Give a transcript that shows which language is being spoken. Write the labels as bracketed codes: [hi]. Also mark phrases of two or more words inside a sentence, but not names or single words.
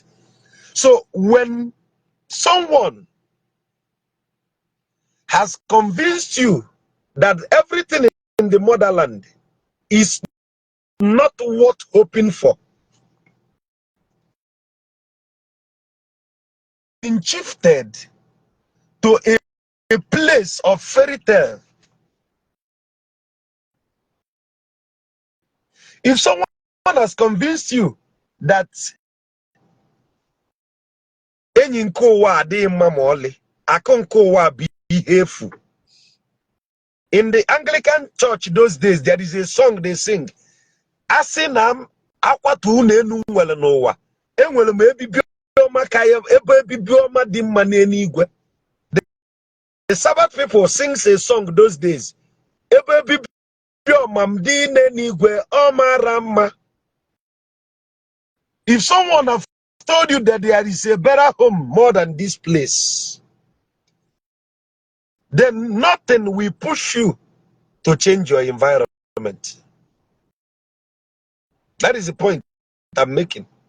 [en] So when someone has convinced you that everything in the motherland is not worth hoping for, been shifted to a place of fairy tale. If someone has convinced you that [ig] enyi nke ụwa adịghị mma ma ọlị, akụ nke ụwa bụ ihe efu. [en] In the Anglican church those days, there is a song they sing. [ig] Asị na m akwatu unu enu nwere n'ụwa, enwere m ebibi ọma ka ebe ebibi ọma dị mma n'eluigwe. [en] The Sabbath people sings a song those days. [ig] Ebe ebibi ọma m dị n'eluigwe ọmara mma. [en] If someone have told you that there is a better home more than this place, then nothing will push you to change your environment. That is the point I'm making.